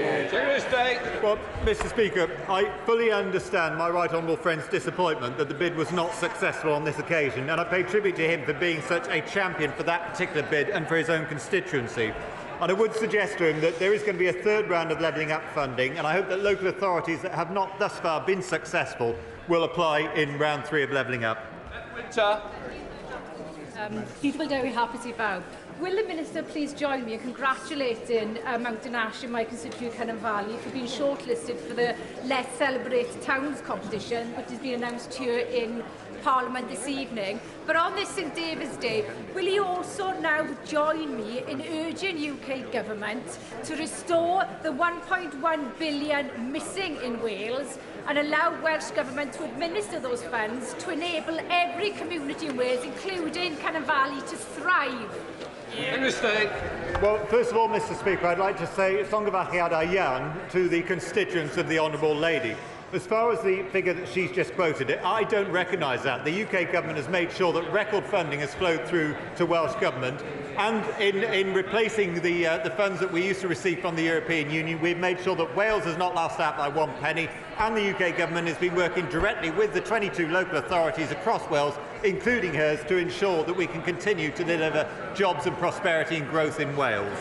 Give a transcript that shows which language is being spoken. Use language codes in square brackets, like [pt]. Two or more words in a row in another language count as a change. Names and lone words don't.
[en] Well, Mr Speaker, I fully understand my right honourable friend's disappointment that the bid was not successful on this occasion, and I pay tribute to him for being such a champion for that particular bid and for his own constituency. And I would suggest to him that there is going to be a third round of Levelling Up funding, and I hope that local authorities that have not thus far been successful will apply in round 3 of Levelling Up. Windsor. [cy] Dydd Gwyl Dewi hapus I bawb. [en] Will the Minister please join me in congratulating Mountain Ash in my constituent Cynon Valley for being shortlisted for the Let's Celebrate Towns competition, which has been announced here in Parliament this evening. But on this St David's Day, will he also now join me in urging UK Government to restore the £1.1 billion missing in Wales and allow Welsh Government to administer those funds to enable every community in Wales, including Cynon Valley, to thrive? Well, first of all, Mr Speaker, I'd like to say [cy] llongyfarchiadau iawn [en] to the constituents of the Honourable Lady. As far as the figure that she's just quoted, I don't recognise that. The UK Government has made sure that record funding has flowed through to Welsh Government, and in replacing the funds that we used to receive from the European Union, we've made sure that Wales has not lost out by one penny, and the UK Government has been working directly with the 22 local authorities across Wales, including hers, to ensure that we can continue to deliver jobs and prosperity and growth in Wales.